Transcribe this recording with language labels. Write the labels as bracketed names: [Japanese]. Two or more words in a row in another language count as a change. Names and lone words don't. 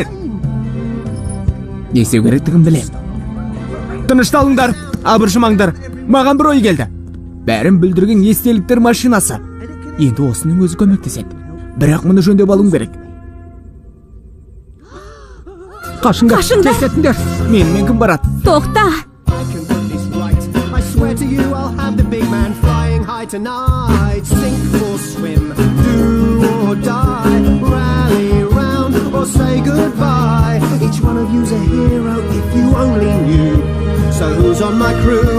[Kazakh] Несеу керектігін білем. Тынышталыңдар, абыржымаңдар. Маған бір ой келді. Бәрін бүлдірген естеліктер машинасы. Енді осының өзі көмектеседі. Бірақ мұны жөндеп алуым керек. Қашыңдар, тесетіңдер. Менімен кім барады? Тоқта! [English] I can put this right. I swear to you, I'll have the big man flying high tonight. Sink or swim, do or die. Rally round or say goodbye. Each one of you's a hero if you only knew. So who's on my crew?